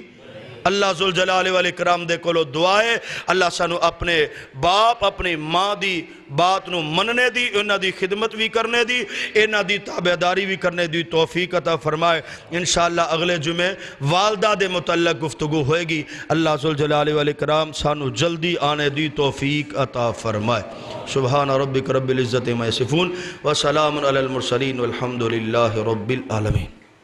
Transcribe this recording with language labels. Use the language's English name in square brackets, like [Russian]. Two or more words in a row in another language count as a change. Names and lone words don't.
[Punjabi] اللہ [Arabic] ذوالجلال والاکرام [Punjabi] دے کولو دعائے اللہ سانو اپنے باپ اپنی ماں دی بات نو مننے دی، انہاں دی خدمت بھی کرنے دی، انہاں دی تابعداری بھی کرنے دی توفیق عطا فرمائے۔ انشاءاللہ اگلے جمعے والدہ دے متعلق گفتگو ہوئے گی، اللہ [Arabic] ذوالجلال والاکرام [Punjabi] سانو جلدی آنے دی توفیق عطا فرمائے۔ [Arabic] سبحان ربک رب العزت عما یصفون وسلام علی المرسلین والحمد للہ رب العالمین۔